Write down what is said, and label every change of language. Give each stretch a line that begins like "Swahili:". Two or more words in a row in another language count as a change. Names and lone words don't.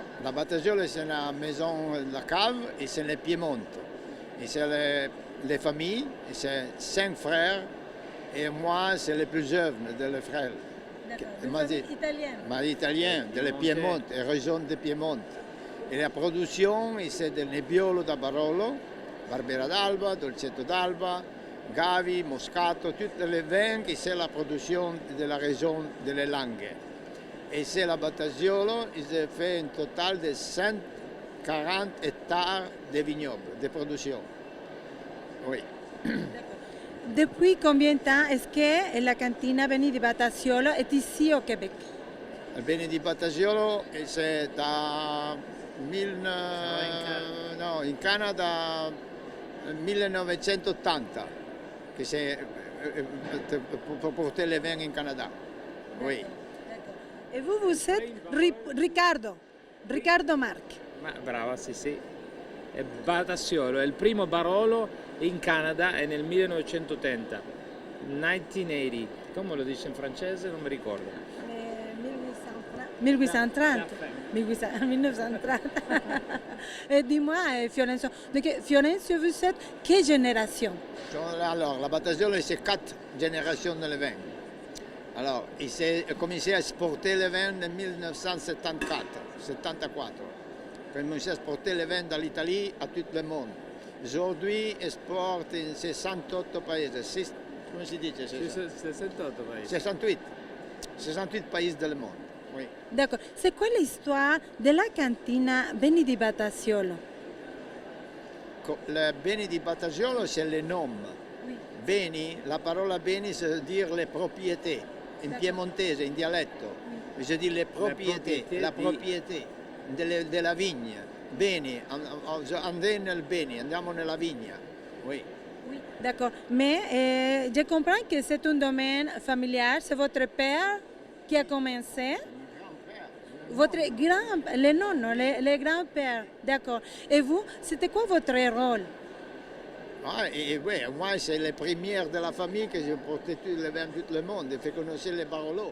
French: La Battagiolo, c'est la maison, la cave, et c'est le Piémont. Et c'est les familles, et c'est 5 frères, et moi, c'est le plus jeune de frères. D'accord. Vous Vous êtes êtes italien. Ma italien, de le Piémont, et région de Piémont. Et la production, c'est del Nebbiolo da Barolo, Barbera d'Alba, Dolcetto d'Alba, Gavi, Moscato, tous les vins, et c'est la production de la région de les Langhe. Et c'est la Battagiolo, il se fait un total de 140 hectares de vignobles, de production. Oui. Depuis combien de temps est-ce que la cantina Beni di Battaciolo est ici au Québec? Il bene di Battagiolo, c'est in Canada 1980, che c'est pour porter les vins in Canada. Oui. Et vous, vous êtes Riccardo Marc.
Italian: Ma brava, sì, sì. È Battaciolo, è il primo Barolo in Canada, è nel 1980. 1980. Come lo dice in francese? Non mi ricordo. 1830. 1930.
French: Et dis-moi, Fiorenzo, donc, Fiorenzo, vous êtes quelle génération? Alors, la Battagiolo, c'est 4 générations de vin. Alors, il s'est commencé à exporter le vin en 1974. Il a commencé à exporter le vin dans l'Italie à tout le monde. Aujourd'hui, il exporte in 68 pays.
Italian: Come si dice? 68 paesi.
French: 68 pays
Italian: del mondo.
French: Oui. D'accord. C'est quoi l'histoire de la cantina Beni di Battaciolo? Le beni di Battagiolo, c'est le nom. Oui.
Italian: Beni, la parola beni,
French: ça veut dire les propriétés.
Italian: In piemontese, in dialetto,
French: je dis les propriétés, la propriété
Italian: della vigna. Beni, andiamo nel beni, andiamo nella vigna.
French: Oui. Oui, d'accord. Mais je comprends que c'est un domaine familial. C'est votre père qui a commencé. Votre grand, les nonnes, les grands-pères, d'accord. Et vous, c'était quoi votre rôle? Ah, et ouais, moi, c'est les premières de la famille que je portais tout le vin, tout le monde, et fait connaître les Barolo.